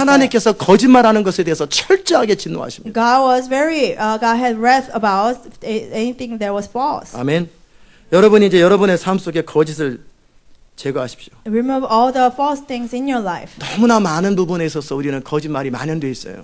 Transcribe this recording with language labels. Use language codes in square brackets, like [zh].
[ko] 하나님께서 거짓말하는 것에 대해서 철저하게 진노하십니다. [en] God was God had wrath about anything that was false. [ko] 아멘. 여러분이 이제 여러분의 삶 속에 거짓을 제거하십시오. [en] Remove all the false things in your life. [ko] 너무나 많은 부분에 있어서 우리는 거짓말이 만연되어 있어요.